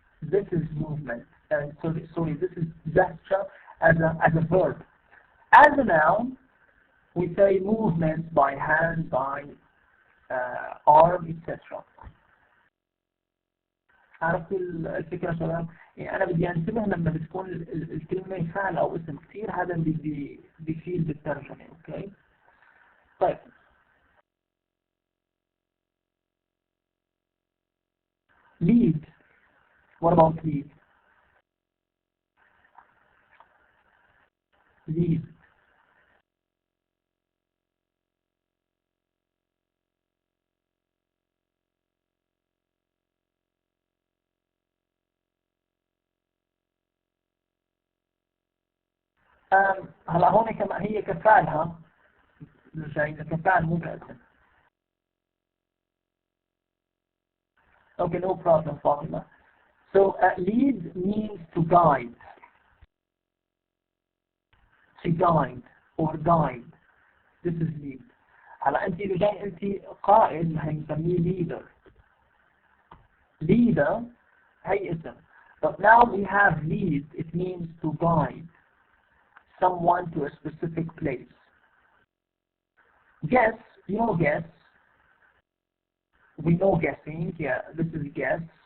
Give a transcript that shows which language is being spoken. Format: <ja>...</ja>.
<en>This is movement. Sorry, this is gesture as a verb. As a noun, we say movement by hand, by arm, etc. عرفت الفكرة شباب؟</en> <ar>يعني أنا بدي أنتبه لما بتكون الكلمة فعل أو اسم كثير، هذا اللي بيفيد بالترجمة. أوكي طيب lead.</ar> <en>What about lead? lead.</en> <ar>هلا هون كما هي كفعلها جاية كفعل مو كاسم.</ar> <en>Okay, no problem, Fatima. So lead means to guide. To guide or guide. This is lead.</en> <ar>هلا انت اذا جاي انت قائد هنسميه leader. Leader هي اسم.</ar> <en>But now we have lead, it means to guide someone to a specific place. Guess, you know guess. We know guessing, yeah, this is guess.</en>